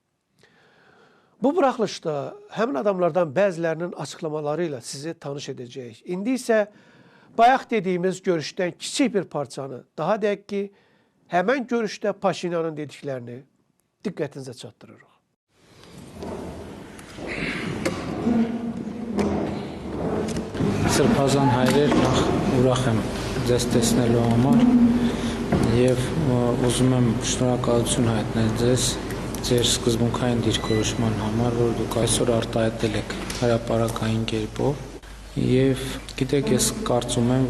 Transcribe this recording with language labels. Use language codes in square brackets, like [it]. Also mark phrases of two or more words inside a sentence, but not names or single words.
[az] Bu buraxılışda həmin adamlardan bəzilərinin açıqlamaları ilə sizi tanış edəcəyik. İndi isə bayaq dediyimiz görüşdən kiçik bir parçanı, daha dəqiq ki, həmən görüşdə Paşinyanın dediklərini diqqətinizə çatdırırıq. [hy] Սրբազան հայրեր, նախ ուրախ եմ ձեզ տեսնելու համար և ուզում եմ շնորհակալություն հայտնել ձեզ ձեր սկզբունքային դիրքորոշման համար, որ դուք այսօր արտահայտել եք հրապարակային կերպով և գիտեք, ես կարծում եմ,